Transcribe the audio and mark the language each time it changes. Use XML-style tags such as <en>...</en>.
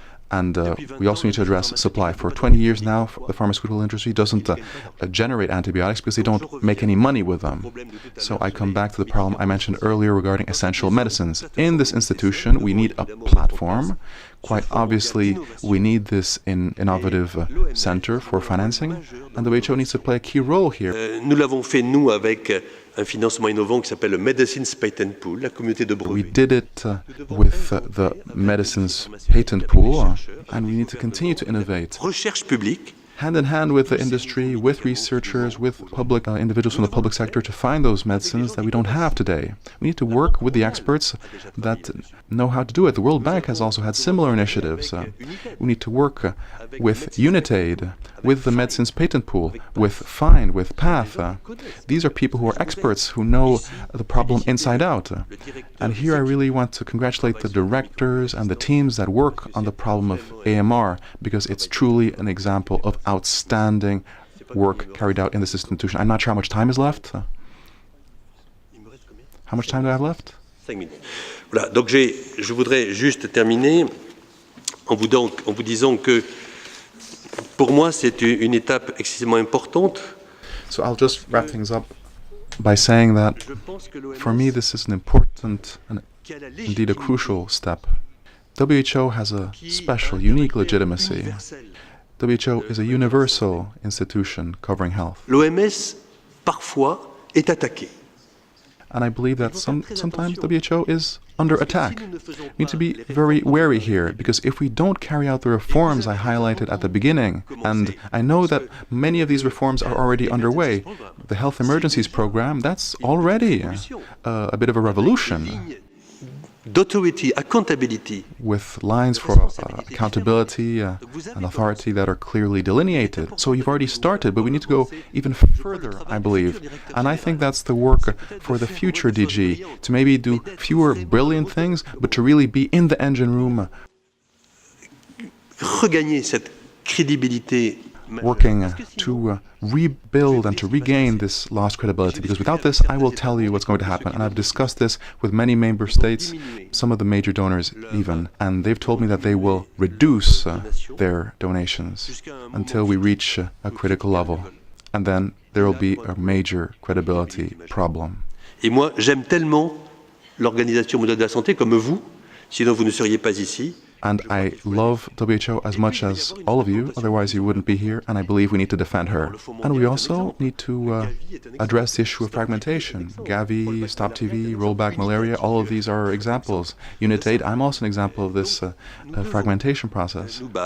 <en>And we also need to address supply. For 20 years now, the pharmaceutical industry doesn't generate antibiotics because they don't make any money with them. So I come back to the problem I mentioned earlier regarding essential medicines. In this institution, we need a platform. Quite obviously, we need this innovative center for financing, and the WHO needs to play a key role here.</en> <fr>Nous l'avons fait, nous, avec un financement innovant qui s'appelle le Medicines Patent Pool, la communauté de brevets.</fr> <en>We did it with the Medicines Patent Pool, and we need to continue to innovate.</en> <fr>Recherche publique.</fr> <en>Hand in hand with the industry, with researchers, with public individuals from the public sector to find those medicines that we don't have today. We need to work with the experts that know how to do it. The World Bank has also had similar initiatives. We need to work with Unitaid, with the Medicines Patent Pool, with FIND, with PATH. These are people who are experts, who know the problem inside out. And here I really want to congratulate the directors and the teams that work on the problem of AMR, because it's truly an example of outstanding work carried out in this institution. I'm not sure how much time is left. How much time do I have left? 5 minutes.</en> <fr>Voilà, donc je voudrais juste terminer en vous disant que pour moi c'est une étape excessivement importante.</fr> <en>So I'll just wrap things up by saying that for me this is an important and indeed a crucial step. WHO has a special, unique legitimacy. WHO is a universal institution covering health.</en> <fr>L'OMS parfois est attaquée.</fr> <en>And I believe that sometimes WHO is under attack. We need to be very wary here, because if we don't carry out the reforms I highlighted at the beginning, and I know that many of these reforms are already underway, the Health Emergencies Program, that's already a bit of a revolution. D'autority, accountability. With lines for accountability and authority that are clearly delineated. So you've already started, but we need to go even further, I believe. And I think that's the work for the future DG, to maybe do fewer brilliant things, but to really be in the engine room.</en> <fr>Regagner cette crédibilité.</fr> <en>Working to rebuild and to regain this lost credibility, because without this, I will tell you what's going to happen. And I've discussed this with many member states, some of the major donors even, and they've told me that they will reduce their donations until we reach a critical level. And then there will be a major credibility problem.</en> <fr>Et moi, j'aime tellement l'Organisation mondiale de la santé comme vous, sinon vous ne seriez pas ici.</fr> <en>And I love WHO as much as all of you, otherwise you wouldn't be here, and I believe we need to defend her. And we also need to address the issue of fragmentation. Gavi, Stop TV, Rollback Malaria, all of these are examples. UNITAID, I'm also an example of this fragmentation process.</en>